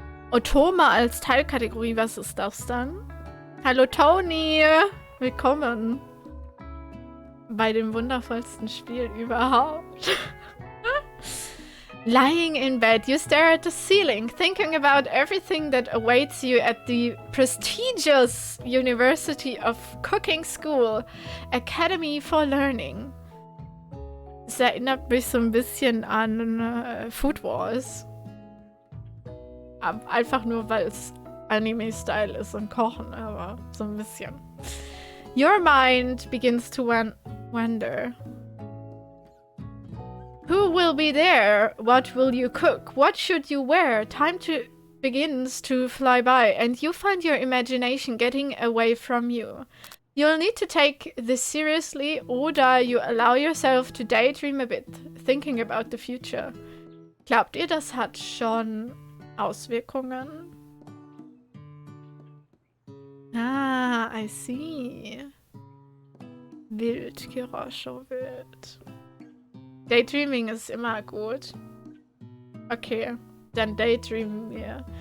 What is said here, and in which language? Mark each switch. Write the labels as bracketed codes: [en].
[de] Otome als Teilkategorie, was ist das dann? Hallo Tony! Willkommen bei dem wundervollsten Spiel überhaupt. [en] Lying in bed, you stare at the ceiling, thinking about everything that awaits you at the prestigious University of Cooking School, Academy for Learning. [de] Es erinnert mich so ein bisschen an Food Wars. Einfach nur, weil es Anime-Style ist und Kochen, aber so ein bisschen. [en] Your mind begins to wonder. Who will be there? What will you cook? What should you wear? Time begins to fly by, and you find your imagination getting away from you. You'll need to take this seriously, oder you allow yourself to daydream a bit, thinking about the future. [de] Glaubt ihr, das hat schon Auswirkungen? [en] Ah, I see. Wild, Kirosho, wild. [de] Daydreaming ist immer gut. Okay, dann daydreamen wir.